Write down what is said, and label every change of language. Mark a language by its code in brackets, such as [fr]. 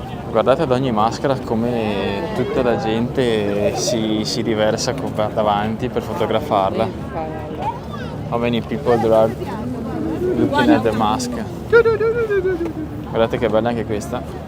[it] Guardate ad ogni maschera come tutta la gente si riversa davanti per fotografarla. [en] How many people there are looking at the mask? [it] Guardate che bella anche questa.